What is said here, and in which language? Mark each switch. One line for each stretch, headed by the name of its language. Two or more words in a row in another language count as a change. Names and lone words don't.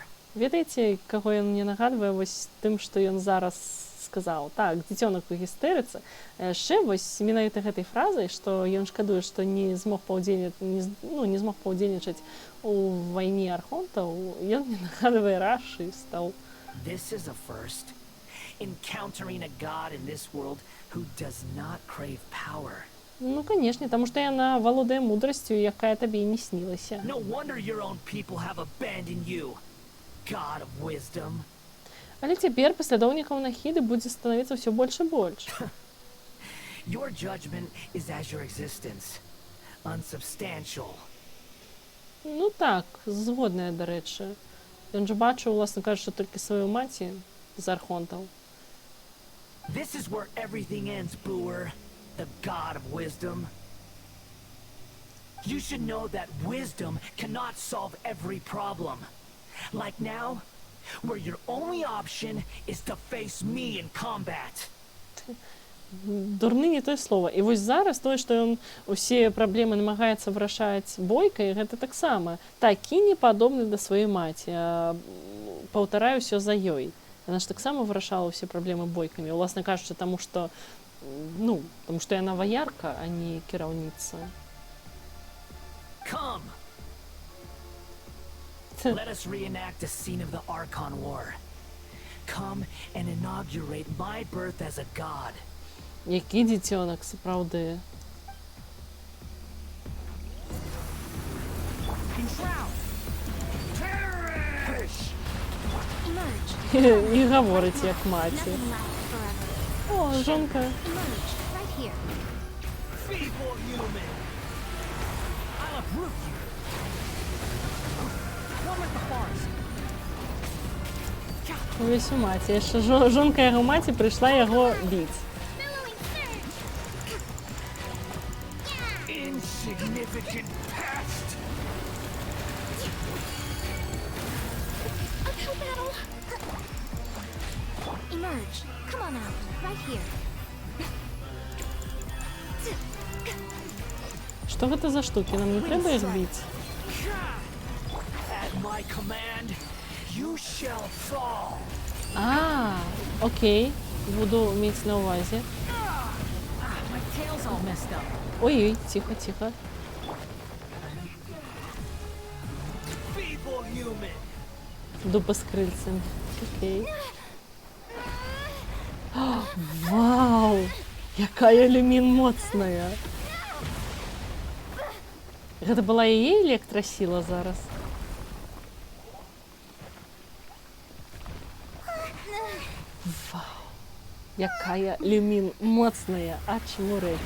Belarusian: Ведаеце, каго ён мне нагадвае вось тым, што ён зараз сказаў? Так, дзіцёнак у гістэрыцы. А яшчэ вось менавіта гэтай фразай, што ён шкадуе, што не змог паўдзельнічаць у вайне архонтаў, ён мне нагадвае расістаў.
English: This is a first. Encountering a god in this world who does not crave power.
Belarusian: Ну, канешне, таму што яна валодае мудрасцю, якая табе і не снілася.
English: No wonder your own people have abandoned you, god of wisdom.
Belarusian: Але цяпер паслядоўнікаў Нахіды будзе становіцца ўсё больш і больш.
English: Your judgment is as your existence, unsubstantial.
Belarusian: Ну так, згодная, дарэчы. Ён жа бачыў, уласна кажучы, толькі сваю маці з архонтаў.
English: This is where everything ends, Booer, the god of wisdom. You should know that wisdom cannot solve every problem. Like now, where your only option is to face me in combat.
Belarusian: Дурны не тое слова. І вось зараз тое, што ён усе праблемы намагаецца вырашаць бойкай, гэта таксама такі непадобны да сваёй маці. Паўтараю ўсё за ёй. Яна ж таксама вырашала ўсе праблемы бойкамі. Уласна кажучы, таму што, ну, таму што яна ваярка, а не кіраўніца.
English: Come. Let us reenact a scene of the Archon War. Come and inaugurate my birth as a god.
Belarusian: Які дзіцёнак, сапраўды. І гаворыць як маці. О, жонка. Увесь у маці. Яшчэ жонка яго маці прыйшла яго біць.
English: Insignificant past. Uphill battle. Emerge. Come on out. Right here.
Belarusian: Што гэта за штукі? Нам не трэба іх біць?
English: At my command, you shall fall.
Belarusian: Окей. Буду мець на увазе.
English: My tail's all messed up.
Belarusian: Ой-ой,
Russian: тихо, тихо.
Belarusian: Дупа з крыльцем. Окей. О, вау! Якая люмін моцная! Гэта была яе электрасіла зараз? Вау! Якая люмін моцная! Ачмурэць!